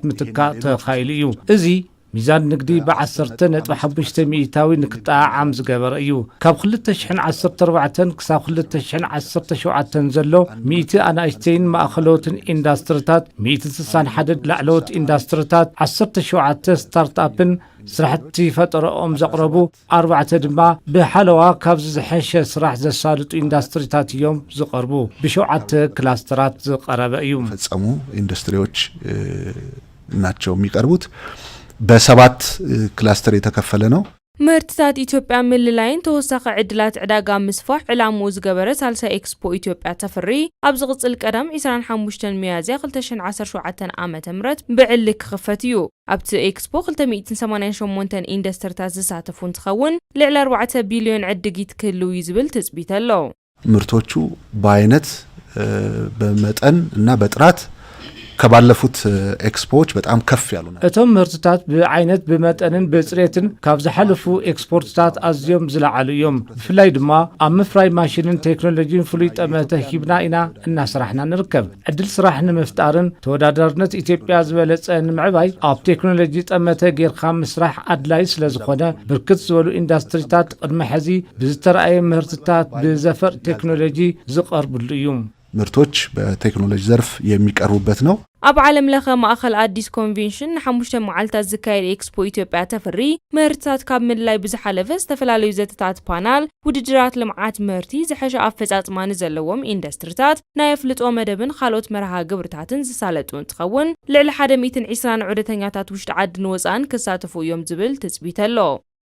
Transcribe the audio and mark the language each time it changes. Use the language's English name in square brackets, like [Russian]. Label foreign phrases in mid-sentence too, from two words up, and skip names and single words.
[Tigrinya] ምትካእ ተኻኢሉ እዩ እዚ ሚዛን ንግዲ ብ10.5 ሚእታዊ ንክጣዓም ዝገበረ እዩ ካብ 2014 ክሳብ 2017 ዘሎ 100 ኣናእሽተይን ማእኸሎትን ኢንዱስትሪታት 161 ላዕለዎት ኢንዱስትሪታት 17 ስታርትኣፕን ስራሕቲ ፈጠረኦም ዘቕረቡ 4 ድማ ብሓለዋ ካብ ዝዝሐሸ ስራሕ ዘሳልጡ ኢንዱስትሪታት እዮም ዝቐርቡ ብ7 ክላስተራት ዝቐረበ እዩ [Amharic] ፈጸሙ ኢንዱስትሪዎች ናቸው የሚቀርቡት በሰባት ክላስተር የተከፈለ ነው [Tigrinya] ምህርትታት ኢትዮጵያ ምልላይን ተወሳኺ ዕድላት ዕዳጋ ምስፋሕ ዕላምኡ ዝገበረ ሳልሳይ ኤክስፖ ኢትዮጵያ ተፈሪ ኣብ ዝቕጽል ቀዳም 25 ሚያዝያ 2017 ዓመተ ምህረት ብዕሊ ክኽፈት እዩ ኣብቲ ኤክስፖ 288 ኢንዱስትሪታት ዝሳተፉ እንትኸውን ልዕሊ 4 ቢልዮን ዕድጊት ክህልው ዝብል ትጽቢት ኣሎ [Amharic] ምርቶቹ በአይነት በመጠን እና በጥራት ከባለፉት ኤክስፖዎች በጣም ከፍ ያሉ ነው [Tigrinya] እቶም ምርትታት በአይነት በመጠንን በጽሬትን ካብ ዝሐለፉ ኤክስፖርትታት አዝዮም ዝለዓሉ እዮም ብፍላይ ድማ ኣብ ምፍራይ ማሽንን ቴክኖሎጂን ፍሉይ ጠመተ ሂብና ኢና እናስራሕና ንርከብ ዕድል ስራሕ ንምፍጣርን ተወዳዳርነት ኢትዮጵያ ዝበለጸ ንምዕባይ ኣብ ቴክኖሎጂ ጠመተ ጌርካ ምስራሕ ኣድላይ ስለዝኾነ ብርክት ዝበሉ ኢንዱስትሪታት ቅድመ ሕዚ ብዝተረኣየ ምህርትታት ብዘፈር ቴክኖሎጂ ዝቐርብሉ እዩ [Amharic] ምርቶች በቴክኖሎጂ ዘርፍ የሚቀርቡበት ነው [Tigrinya] ኣብ ዓለም ለኸ ማእኸል አዲስ ኮንቬንሽን ን5 መዓልታት ዝካየድ ኤክስፖ ኢትዮጵያ ተፈሪ ምህርትታት ካብ ምልላይ ብዝሓለፈ ዝተፈላለዩ ዘተታት ፓናል ውድድራት ልምዓት ምህርቲ ዝሐሸ ኣፈጻጽማ ዘለዎም ኢንዱስትሪታት ናይ ኣፍልጦ መደብን ካልኦት መርሃ ግብርታትን ዝሳለጡ እንትኸውን ልዕሊ 120 ዑደተኛታት ውሽጢ ዓድን ወፃእን ክሳተፉ እዮም ዝብል ትጽቢት ኣሎ